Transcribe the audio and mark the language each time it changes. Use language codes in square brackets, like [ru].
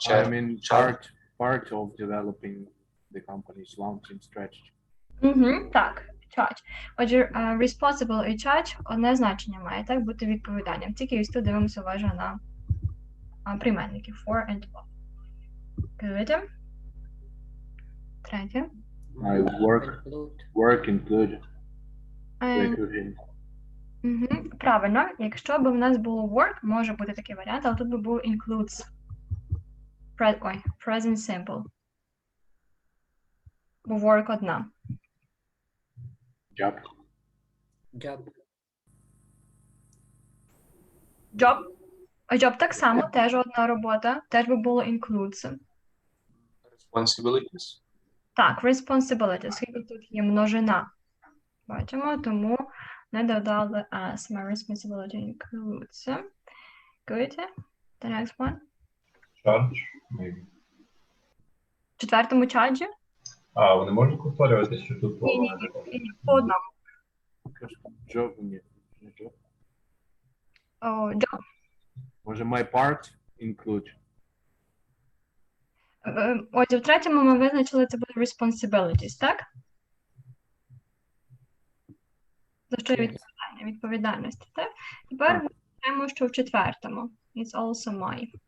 [en] I'm in part of developing the company's long-term strategy. [uk] Так, charge. Отже, responsible і charge одне значення має, так, бути відповідальним. Тільки ось тут дивимося уважно на прийменники for and of. [en] Good. [uk] Третє. [en] I work include recruiting. [uk] Правильно. Якщо б у нас було work, може бути такий варіант, але тут би був includes. [en] Present simple. [uk] Бо work одна. [en] Job. Job. [uk] Job так само, теж одна робота, теж би було includes. [en] Responsibilities. [uk] Так, responsibility, оскільки тут є множина. Бачимо, тому не додали as. [en] My responsibility includes. Good. The next one. Charge, maybe. [uk] В четвертому чаджі? А, вони можуть повторювати, що тут Ні, слова не було? по одному. Job ні. Не job. [en] Job. [uk] Може, [en] my part include. [uk] Отже, в третьому ми визначили, це буде responsibilities, так? За що є відповідальності, так? Тепер ми знаємо, що в четвертому. [en] It's also my.